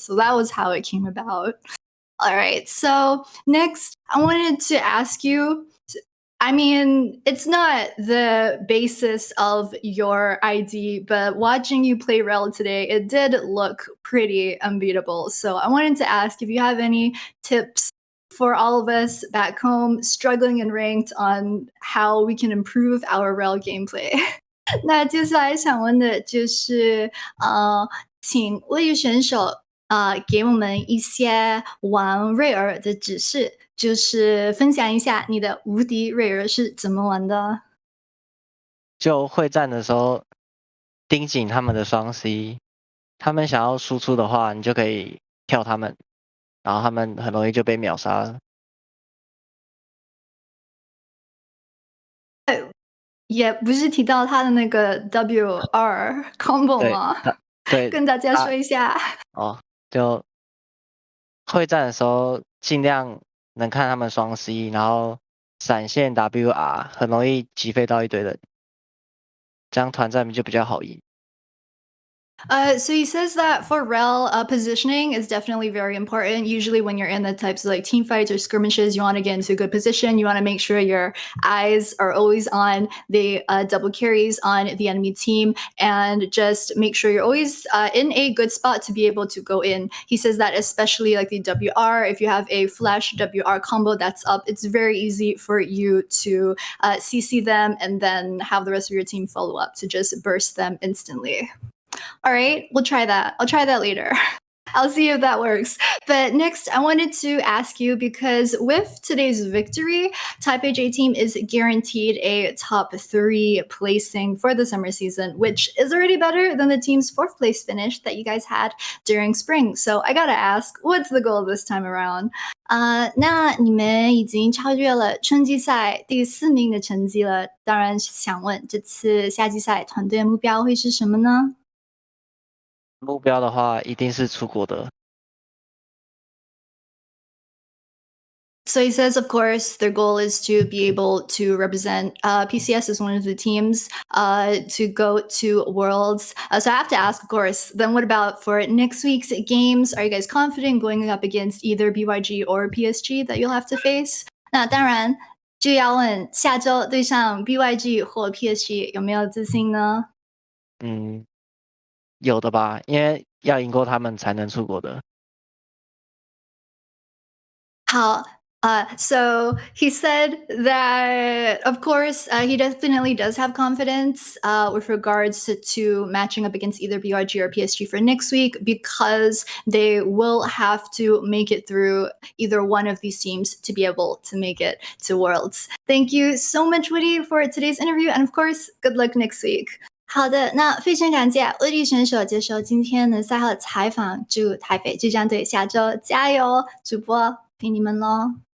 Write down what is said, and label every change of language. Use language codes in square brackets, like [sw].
[en] So that was how it came about. All right. So next, I wanted to ask you, I mean, it's not the basis of your ID, but watching you play Rel today, it did look pretty unbeatable. So I wanted to ask if you have any tips for all of us back home struggling in ranked on how we can improve our Rel gameplay. [zh] 那接下来想问的就是，请位于选手给我们一些玩瑞尔的指示。就是分享一下你的无敌瑞尔是怎么玩的？就会战的时候盯紧他们的双 C， 他们想要输出的话，你就可以跳他们，然后他们很容易就被秒杀了。也不是提到他的那个 WR combo 吗？对，跟大家说一下。就会战的时候尽量能看他们双 C， 然后闪现 WR 很容易击飞到一堆人，这样团战就比较好赢。 [en] So he says that for Rel, positioning is definitely very important. Usually when you're in the types of like team fights or skirmishes, you want to get into a good position. You want to make sure your eyes are always on the double carries on the enemy team and just make sure you're always in a good spot to be able to go in. He says that especially like the WR, if you have a flash WR combo that's up, it's very easy for you to CC them and then have the rest of your team follow up to just burst them instantly. All right, we'll try that. I'll try that later. I'll see if that works. But next, I wanted to ask you because with today's victory, Taipei J team is guaranteed a top 3 placing for the summer season, which is already better than the team's 4th place finish that you guys had during spring. So I gotta ask, what's the goal this time around? [zh] 那你们已经超越了春季赛第4名的成绩了，当然想问这次夏季赛团队目标会是什么呢？目标的话一定是出国的。 [en] So he says, of course, their goal is to be able to represent PCS as one of the teams to go to Worlds. So I have to ask, of course, then what about for next week's games? Are you guys confident going up against either BYG or PSG that you'll have to face? [zh] 那当然就要问下周对上 BYG 或 PSG 有没有自信呢？有的吧，因为要赢过他们才能出国的。好。 [en] So he said that, of course, he definitely does have confidence with regards to matching up against either BYG or PSG for next week because they will have to make it through either one of these teams to be able to make it to Worlds. Thank you so much, Woody, for today's interview. And of course, good luck next week. [zh] 好的，那非常感谢WOODY选手接受今天的赛后的采访，祝台北巨战队下周加油！主播陪你们喽，